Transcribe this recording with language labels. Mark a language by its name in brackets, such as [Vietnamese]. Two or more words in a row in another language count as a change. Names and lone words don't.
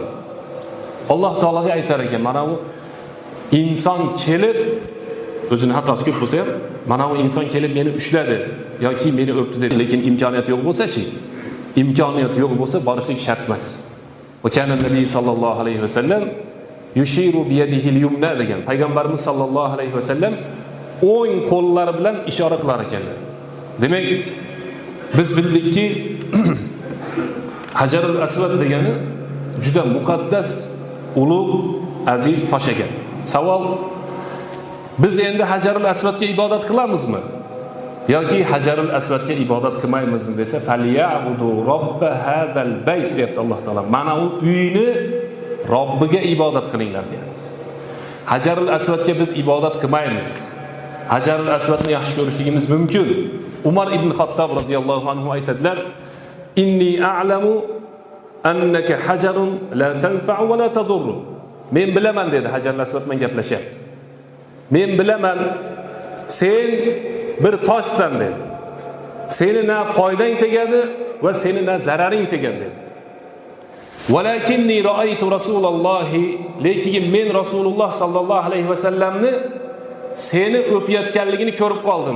[Uzbek] Alloh taologa aytar ekan, mana bu inson kelib o'zini xatosi ko'p bo'lsa ham, mana bu inson kelib meni ushladi yoki meni o'pdi deb, lekin imkoniyat yo'q bo'lsa-chi? Imkoniyat yo'q bo'lsa borishlik shart emas. [Arabic] وكان النبي صلى الله عليه وسلم يشير بيده اليمنى degan. [Uzbek] Payg'ambarimiz [Arabic] صلى الله عليه وسلم [Uzbek] o'ng qo'llari bilan ishora qilar ekanlar. Demak, biz bildikki Hajarul Aswad degani juda muqaddas, ulug', aziz tosh ekan. Savol: biz endi Hajarul Aswadga ibodat qilamizmi yoki Hajarul Aswadga ibodat qilmaymizmi desa, [Arabic] "فليعبدوا رب هذا البيت" [Uzbek] debdi Alloh taolo. Mana u uyni Robbiga ibodat qilinglar deyapti. Hajarul Aswadga biz ibodat qilmaymiz. Hajarul Aswadni yaxshi ko'rishligimiz mumkin. Umar ibn Xattob [Arabic] رضي الله عنه [Uzbek] aytadilar: [Arabic] "إني أعلم أنك حجر لا تنفع ولا تضر." [Uzbek] Men bilaman dedi, Hajarul Aswad bilan gaplashyapti. Men bilaman, sen bir toshsan dedi. Seni na foydang tegadi va seni na zararing tegadi dedi. [Arabic] ولكني رأيت رسول الله, [Uzbek] lekin men Rasululloh [Arabic] صلى الله عليه وسلمni [Uzbek] seni o'payotganligini ko'rib qoldim.